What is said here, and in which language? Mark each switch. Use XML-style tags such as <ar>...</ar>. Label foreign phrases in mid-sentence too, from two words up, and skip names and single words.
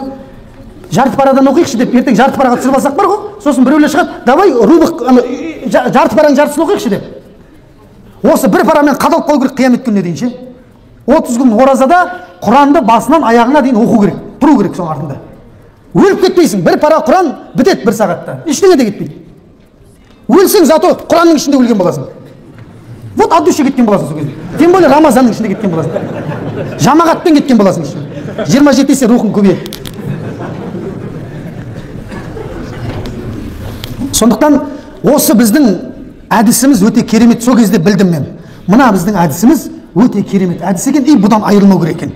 <kk>Жарты парадан оқиықшы деп ертең жарты параға түсіріп алсақ бар ғой, сосын біреулер шығады, давай рубық жарты параның жартысын оқиықшы деп. Осы бір парамен қадалып қалу керек қиямет күніне дейін ше. 30 күн оразада Құранды басынан аяғына дейін оқу керек, тұру керек соның артында. Өліп кетпейсің, бір пара Құран бітеді бір сағатта, ештеңе де кетпейді. Өлсең зато Құранның ішінде өлген боласың.</kk> <ru>Вот от души</ru> <kk>кеткен боласың сол кезде.</kk> <ru>Тем более</ru> <kk>Рамазанның ішінде кеткен боласың. Жамағатпен кеткен боласың ішінде. 27 есе рухың көбейеді. Сондықтан осы біздің әдісіміз өте керемет, сол кезде білдім мен. Мына біздің әдісіміз өте керемет әдіс екен, бұдан айырылмау керек екен.</kk>